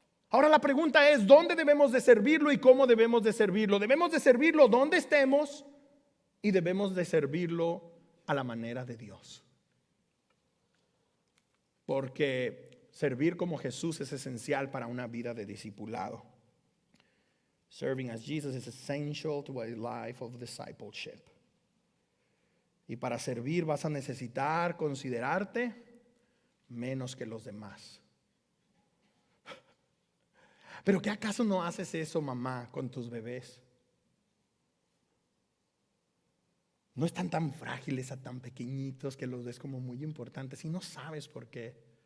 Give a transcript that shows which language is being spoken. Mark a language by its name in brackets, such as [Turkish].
[Spanish] Ahora la pregunta es, ¿dónde debemos de servirlo y cómo debemos de servirlo? Debemos de servirlo donde estemos y debemos de servirlo a la manera de Dios. Porque servir como Jesús es esencial para una vida de discipulado. [English] Serving as Jesus is essential to a life of discipleship. [Spanish] Y para servir vas a necesitar considerarte menos que los demás. ¿Pero qué acaso no haces eso, mamá, con tus bebés? No están tan frágiles, tan pequeñitos, que los ves como muy importantes y no sabes por qué.